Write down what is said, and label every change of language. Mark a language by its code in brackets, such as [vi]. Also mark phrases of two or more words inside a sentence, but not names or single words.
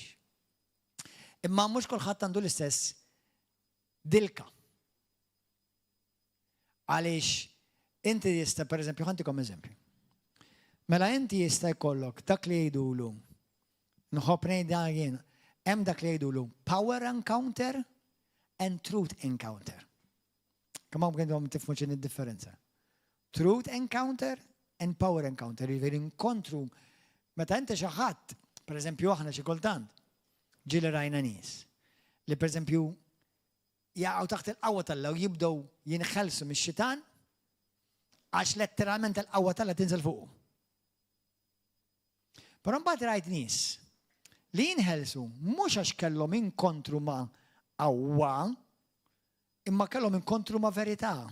[mt] Imma mhux kulħadd għandu l-istess dilka. Għaliex inti jista' pereżempju ħantikom eżempju. Mela inti jista' jkollok dak li jgħidulu, nħobb ngħidha jien, hemm dak li jgħidulu [en] power encounter and truth encounter. [mt] Kemm hawn għandhom tifhmu x'inhi d-differenza. [en] Truth encounter and power encounter. [mt] Jiġifieri inkontru meta inti xi ħadd, pereżempju aħna xi kultant, ġieli rajna nies li pereżempju jaqgħu taħt il-qawwa tal-Alla u jibdew jinħelsu mix-xitan għax letteralment il-qawwa tal-Alla tinżel fuqhom. Però mbagħad rajt nies li jinħelsu mhux għax kellhom inkontru ma' qawwa, imma kellhom inkontru ma' verità.